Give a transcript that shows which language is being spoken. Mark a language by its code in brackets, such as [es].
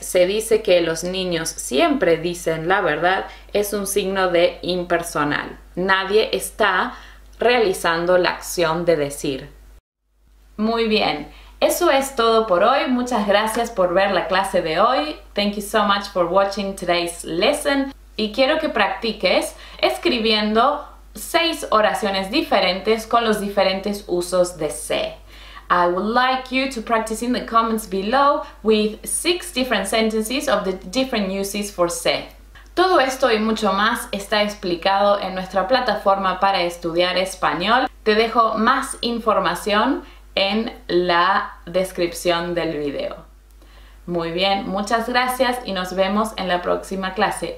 [es] Se dice que los niños siempre dicen la verdad. Es un signo de impersonal. Nadie está realizando la acción de decir. Muy bien. Eso es todo por hoy. Muchas gracias por ver la clase de hoy. [en] Thank you so much for watching today's lesson. [es] Y quiero que practiques escribiendo 6 oraciones diferentes con los diferentes usos de se. [en] I would like you to practice in the comments below with 6 different sentences of the different uses for se. [es] Todo esto y mucho más está explicado en nuestra plataforma para estudiar español. Te dejo más información en la descripción del video. Muy bien, muchas gracias y nos vemos en la próxima clase.